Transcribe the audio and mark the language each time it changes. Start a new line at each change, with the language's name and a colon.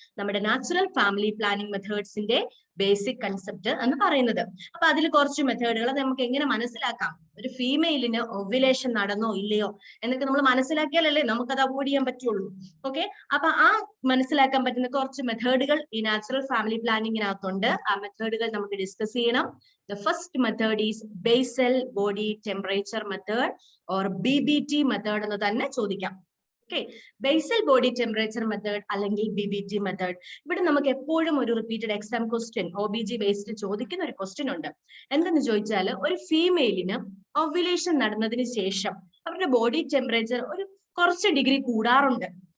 Malayalam: നമ്മുടെ natural family planning മെത്തേഡ്സിന്റെ basic concept എന്ന് പറയുന്നത്. അപ്പൊ അതിൽ കുറച്ച് മെത്തേഡുകൾ നമുക്ക് എങ്ങനെ മനസ്സിലാക്കാം? ഒരു ഫീമെയിലിന് ഓവുലേഷൻ നടന്നോ ഇല്ലയോ എന്നൊക്കെ നമ്മൾ മനസ്സിലാക്കിയാലല്ലേ നമുക്കത് അവോയ്ഡ് ചെയ്യാൻ പറ്റുള്ളൂ. ഓക്കെ, അപ്പൊ ആ മനസ്സിലാക്കാൻ പറ്റുന്ന കുറച്ച് മെത്തേഡുകൾ ഈ നാച്ചുറൽ ഫാമിലി പ്ലാനിങ്ങിനകത്തുണ്ട്. ആ മെത്തേഡുകൾ നമുക്ക് ഡിസ്കസ് ചെയ്യണം.
English: The first method is basal body temperature method or BBT method
Malayalam: എന്ന് തന്നെ ചോദിക്കാം. Okay, basal body temperature method അല്ലെങ്കിൽ BBT മെത്തേഡ്. ഇവിടെ നമുക്ക് എപ്പോഴും ഒരു repeated exam question OBG based ചോദിക്കുന്ന ഒരു ക്വസ്റ്റ്യൻ ഉണ്ട്. എന്തെന്ന് ചോദിച്ചാൽ, ഒരു ഫീമെയിലിന് ഓവുലേഷൻ നടന്നതിന് ശേഷം അവരുടെ ബോഡി ടെമ്പറേച്ചർ ഒരു കുറച്ച് ഡിഗ്രി കൂടാറുണ്ട്.